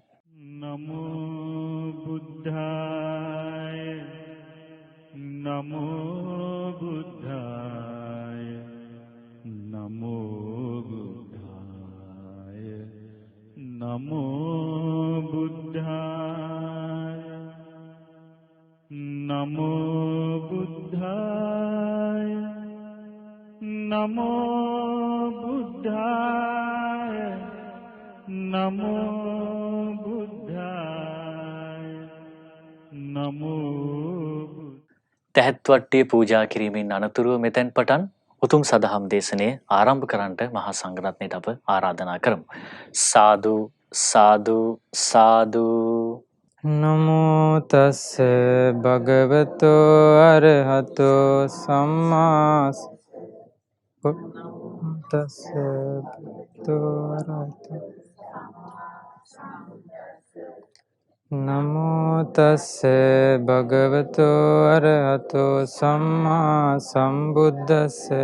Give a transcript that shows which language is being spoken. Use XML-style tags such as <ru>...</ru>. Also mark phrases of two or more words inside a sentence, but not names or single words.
<pi>නමෝ බුද්ධාය නමෝ බුද්ධාය නමෝ බුද්ධාය නමෝ බුද්ධාය නමෝ බුද්ධාය නමෝ බුද්ධාය නමෝ</pi> <si>දැහැත් වට්ටිය පූජා කිරීමෙන් අනතුරුව මෙතෙන් පටන් උතුම් සදහම් දේශනය ආරම්භ කරන්නට මහා සංඝරත්නයට අප ආරාධනා කරමු. සාදු සාදු සාදු.</si> <pi>නමෝ තස්ස භගවතෝ අරහතෝ සම්මා තස්ස භගවතෝ අරහතෝ නමෝ තස්ස භගවතෝ අරහතෝ සම්මා සම්බුද්දස්ස</pi>